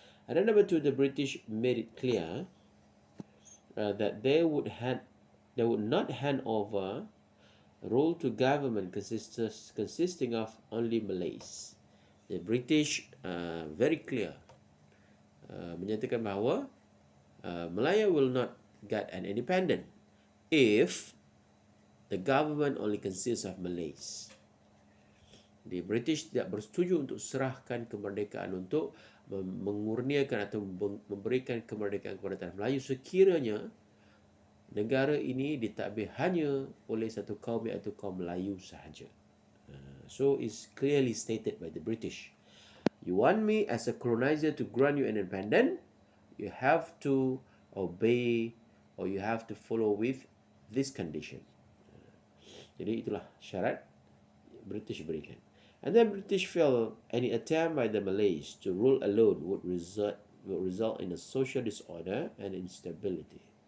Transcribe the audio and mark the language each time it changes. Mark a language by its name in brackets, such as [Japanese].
[English] And then number two, the British made it clear that they would not hand over rule to government consisting of only Malays. The British very clear [Malay] menyatakan bahawa [English] Malaya will not get an independent if the government only consists of Malays. The British [Malay] tidak bersetuju untuk serahkan kemerdekaan untuk mengurniakan atau memberikan kemerdekaan kepada tanah Melayu sekiranya negara ini ditadbir hanya oleh satu kaum iaitu kaum Melayu sahaja. [English] So it's clearly stated by the British. You want me as a colonizer to grant you an independent, you have to obey or you have to follow with this condition. [Malay] Jadi itulah syarat British berikan. [English] And then British felt any attempt by the Malays to rule alone would result in a social disorder and instability.